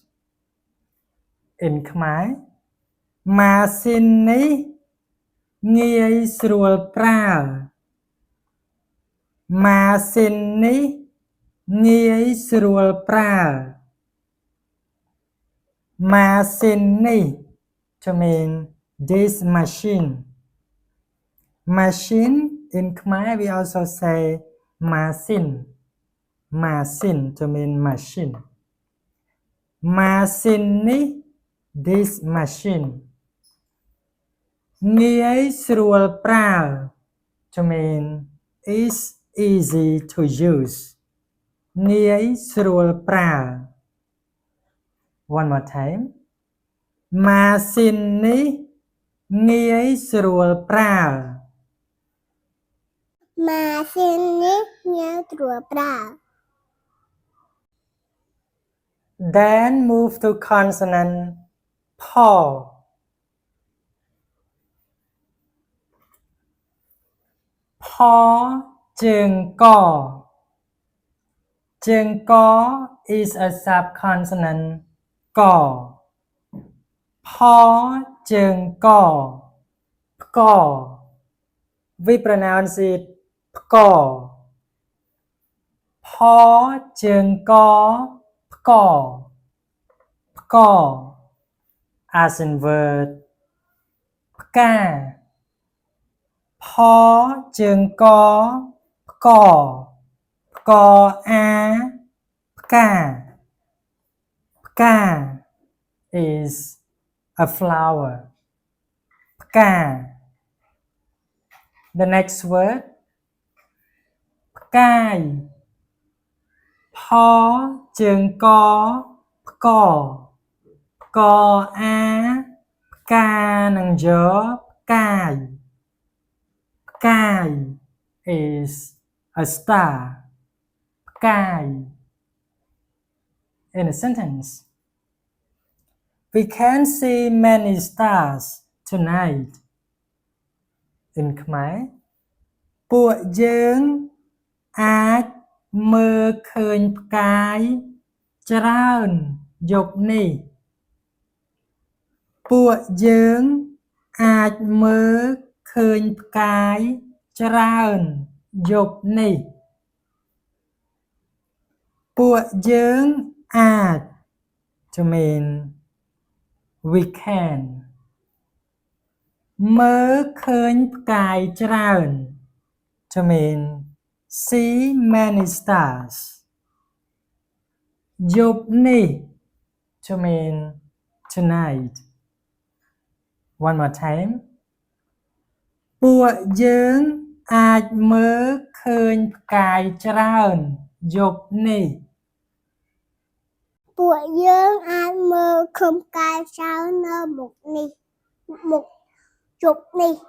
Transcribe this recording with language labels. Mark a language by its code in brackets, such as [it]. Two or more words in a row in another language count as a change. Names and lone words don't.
[en] In Khmer, [km] ម៉ាស៊ីននេះ ងាយស្រួលប្រើ ម៉ាស៊ីននេះ ងាយស្រួលប្រើ ម៉ាស៊ីននេះ [en] to mean this machine. Machine in Khmer we also say machine. Machine to mean machine. Machine នេះ this machine. [km] ងាយស្រួលប្រើ [en] to mean is easy to use. [km] ងាយស្រួលប្រើ [en] One more time. [km] ម៉ាស៊ីននេះងាយស្រួលប្រើ ម៉ាស៊ីននេះងាយស្រួលប្រើ [en] Then move to consonant [km] ផ ផជើងក ជើងក [en] is a subconsonant [km] ក ផជើងក ផ្ក [en] we pronounce it ផ្ក [km] ផជើងក ផ្ក ផ្ក [en] as in word [km] ផ្កា ផជើងក ផ្ក ផ្កអា ផ្កា ផ្កា [en] is a flower [km] ផ្កា [en] the next word [km] ផ្កាយ ផជើងក ផ្ក ផ្កអា ផ្កានឹងយក ផ្កាយ ផ្កាយ [en] is a star [km] ផ្កាយ [en] in a sentence we can see many stars tonight in Khmer [km] ពួកយើងអាចមើលឃើញផ្កាយច្រើនយប់នេះ ពួកយើងអាចមើលឃើញផ្កាយច្រើនយប់នេះ ពួកយើងអាច [en] to mean we can [km] មើលឃើញផ្កាយច្រើន [en] to mean see many stars [km] យប់នេះ [en] to mean tonight one more time [km] ពួកយើងអាចមើលឃើញផ្កាយច្រើនយប់នេះ ពួកយើងអាចមើលឃើញផ្កាយច្រើននៅមុខនេះមុខយប់នេះ